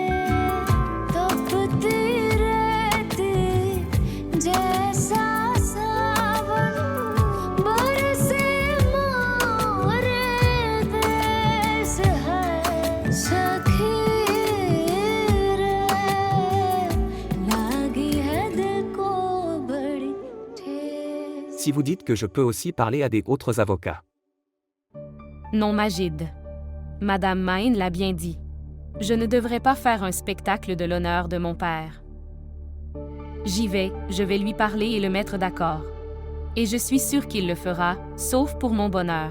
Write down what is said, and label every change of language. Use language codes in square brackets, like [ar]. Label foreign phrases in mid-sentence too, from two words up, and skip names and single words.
[hi] तपती रहती जैसा सावन बरसे मोरे देश है सखी रे लागी है दिल को बड़ी ठेस [fr] Si vous dites que je peux aussi parler à des autres avocats. Non, Magid. Madame Main l'a bien dit. Je ne devrais pas faire un spectacle de l'honneur de mon père. J'y vais, je vais lui parler et le mettre d'accord. Et je suis sûre qu'il le fera, sauf pour mon bonheur.